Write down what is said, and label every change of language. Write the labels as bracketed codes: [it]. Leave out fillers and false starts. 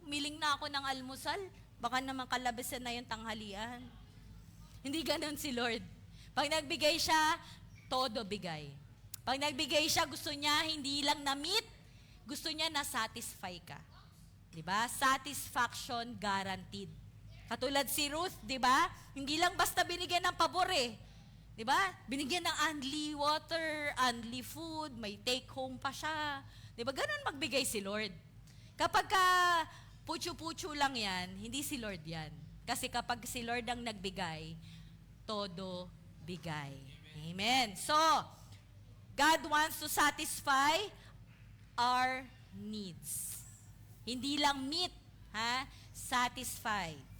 [tl] Miling na ako ng almusal. Baka naman kalabasan na yung tanghalian. Hindi ganon si Lord. Pag nagbigay siya, todo bigay. Pag nagbigay siya, gusto niya hindi lang na-meet, gusto niya na-satisfy ka. Diba? [en] Satisfaction guaranteed. [tl] Katulad si Ruth, diba? Hindi lang basta binigyan ng pabor Diba? Binigyan ng unli water, unli food, may take home pa siya. Diba? Ganun magbigay si Lord. Kapag putyo-putyo lang yan, hindi si Lord yan. Kasi kapag si Lord ang nagbigay, todo bigay. Amen. [en] So, God wants to satisfy our needs. [tl] Hindi lang meet, satisfy.